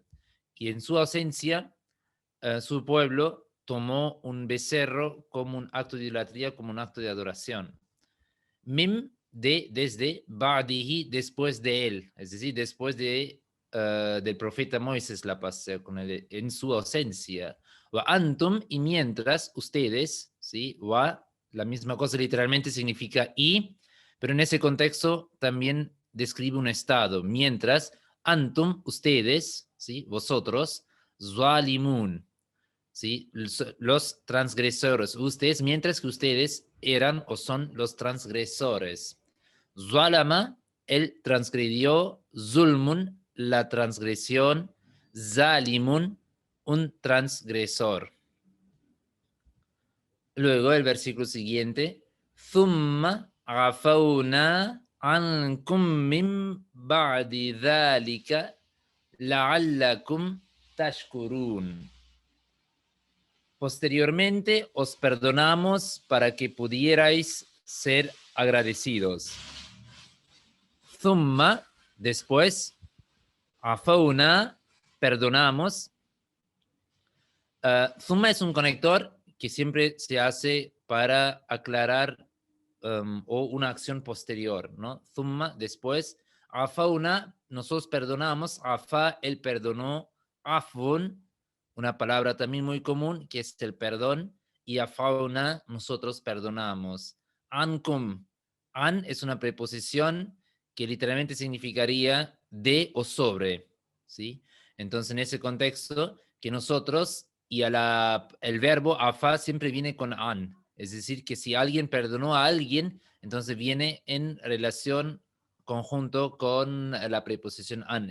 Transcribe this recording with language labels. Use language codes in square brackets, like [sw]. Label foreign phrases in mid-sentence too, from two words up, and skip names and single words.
[es] Y en su ausencia, su pueblo tomó un becerro como un acto de idolatría, como un acto de adoración. Mim de desde, ba'dihi después de él, es decir, después de, del profeta Moisés, la paz sea con él, en su ausencia. [ar] وأنتم, [es] y mientras ustedes, ¿sí? Wa, la misma cosa literalmente significa y, pero en ese contexto también describe un estado. Mientras, antum, ustedes, ¿sí? Vosotros, zalimun, ¿sí? Los transgresores, ustedes, mientras que ustedes eran o son los transgresores. Zalama, él transgredió, zulmun, la transgresión, zalimun, un transgresor. Luego el versículo siguiente, [ar] ثم عفونا عنكم من بعد ذلك لعلكم تشكرون. [es] Posteriormente os perdonamos para que pudierais ser agradecidos. Thumma, después, afauna, perdonamos. Thumma es un conector que siempre se hace para aclarar o una acción posterior, ¿no? Thumma, después, afauna, nosotros perdonamos, afa, él perdonó, afun, una palabra también muy común, que es el perdón, y afauna, nosotros perdonamos. Ankum, an es una preposición que literalmente significaría de o sobre, ¿sí? Entonces, en ese contexto, que nosotros y el verbo afa siempre viene con an. Es decir, que si alguien perdonó a alguien, entonces viene en relación conjunto con la preposición an.